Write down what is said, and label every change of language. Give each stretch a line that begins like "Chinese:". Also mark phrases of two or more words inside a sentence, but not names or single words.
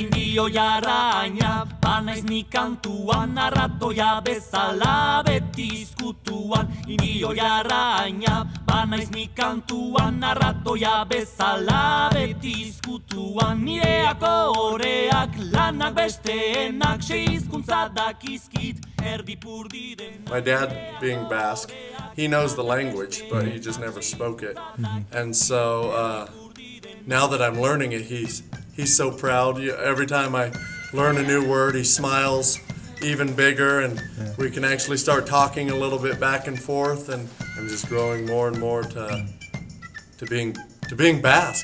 Basque: indio jarraina, banaiz ni kantuan, arratoia bezala beti izkutuan. Indio jarraina, banaiz ni kantuan, arratoia bezala beti izkutuan. Nireak oreak, lanak besteenak, sei hizkuntza dakizkit, erdipurdi den.
English: My dad, being Basque, he knows the language, but he just never spoke it. And so now that I'm learning it, he's so proud. Every time I learn a new word, he smiles even bigger, and we can actually start talking a little bit back and forth, and I'm just growing more and more to being Basque.